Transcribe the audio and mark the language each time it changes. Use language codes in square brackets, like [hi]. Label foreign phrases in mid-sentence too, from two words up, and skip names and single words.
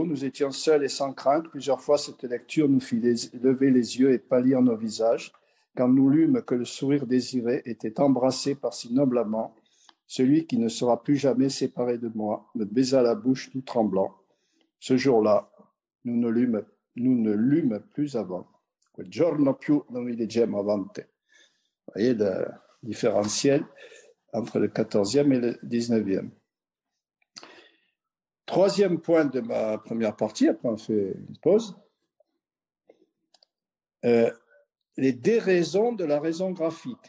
[fr] Nous étions seuls et sans crainte. Plusieurs fois, cette lecture nous fit lever les yeux et pâlir nos visages. Quand nous lûmes que le sourire désiré était embrassé par si noble amant, celui qui ne sera plus jamais séparé de moi me baisa la bouche tout tremblant. Ce jour-là, nous ne lûmes plus avant. [it] Quel giorno più non vi leggemmo avante. [fr] Vous voyez le différentiel entre le 14e et le 19e. Troisième point de ma première partie, après on fait une pause. Les déraisons de la raison graphique.